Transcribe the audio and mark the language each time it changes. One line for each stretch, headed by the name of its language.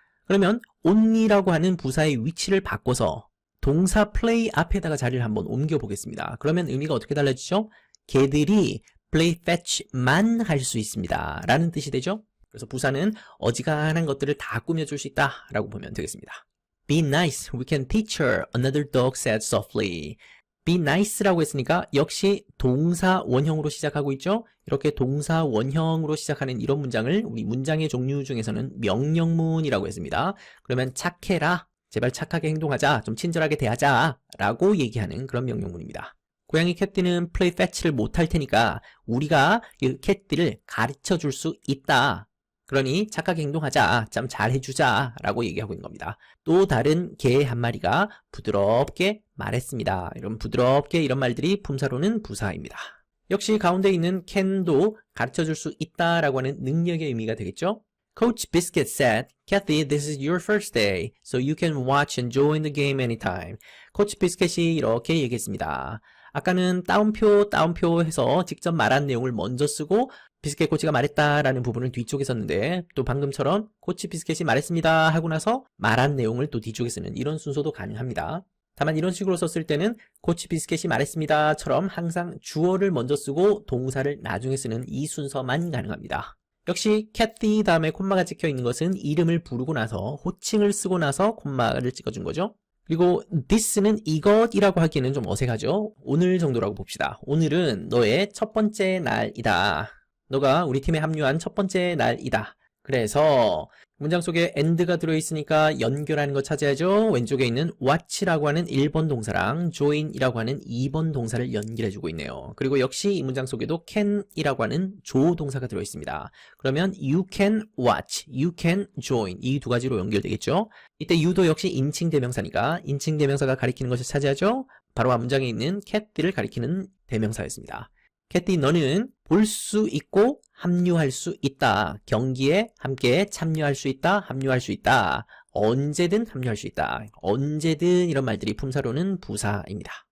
Korean: 그러면 only라고 하는 부사의 위치를 바꿔서 동사 play 앞에다가 자리를 한번 옮겨 보겠습니다. 그러면 의미가 어떻게 달라지죠? 개들이
English: play fetch
Korean: 만 할 수 있습니다. 라는 뜻이 되죠. 그래서 부사는 어지간한 것들을 다 꾸며줄 수 있다 라고 보면 되겠습니다.
English: Be nice, we can teach her, another dog said softly. Be nice
Korean: 라고 했으니까 역시 동사 원형으로 시작하고 있죠. 이렇게 동사 원형으로 시작하는 이런 문장을 우리 문장의 종류 중에서는 명령문이라고 했습니다. 그러면 착해라, 제발 착하게 행동하자, 좀 친절하게 대하자 라고 얘기하는 그런 명령문입니다. 고양이 캣띠는
English: play fetch
Korean: 를 못할 테니까 우리가 이 캣띠를 가르쳐 줄 수 있다. 그러니 착하게 행동하자, 참 잘해주자 라고 얘기하고 있는 겁니다. 또 다른 개 한 마리가 부드럽게 말했습니다. 이런 부드럽게 이런 말들이 품사로는 부사입니다. 역시 가운데 있는 can도 가르쳐줄 수 있다 라고 하는 능력의 의미가 되겠죠.
English: Coach Biscuit said, Kathy, this is your first day, so you can watch and join the game anytime.
Korean: 코치 비스켓이 이렇게 얘기했습니다. 아까는 따옴표 해서 직접 말한 내용을 먼저 쓰고 비스켓 코치가 말했다라는 부분을 뒤쪽에 썼는데 또 방금처럼 코치 비스켓이 말했습니다 하고 나서 말한 내용을 또 뒤쪽에 쓰는 이런 순서도 가능합니다. 다만 이런 식으로 썼을 때는 코치 비스켓이 말했습니다처럼 항상 주어를 먼저 쓰고 동사를 나중에 쓰는 이 순서만 가능합니다. 역시 캐티 다음에 콤마가 찍혀 있는 것은 이름을 부르고 나서 호칭을 쓰고 나서 콤마를 찍어준 거죠. 그리고 this는 이것이라고 하기에는 좀 어색하죠. 오늘 정도라고 봅시다. 오늘은 너의 첫 번째 날이다. 너가 우리 팀에 합류한 첫 번째 날이다. 그래서 문장 속에 and가 들어있으니까 연결하는 거 찾아야죠. 왼쪽에 있는 watch라고 하는 1번 동사랑 join이라고 하는 2번 동사를 연결해주고 있네요. 그리고 역시 이 문장 속에도 can이라고 하는 조동사가 들어있습니다. 그러면
English: you can watch, you can join
Korean: 이 두 가지로 연결되겠죠. 이때 you도 역시 인칭 대명사니까 인칭 대명사가 가리키는 것을 찾아야죠. 바로 앞 문장에 있는 cat를 가리키는 대명사였습니다. 캐티, 너는 볼 수 있고 합류할 수 있다. 경기에 함께 참여할 수 있다. 합류할 수 있다. 언제든 합류할 수 있다. 언제든 이런 말들이 품사로는 부사입니다.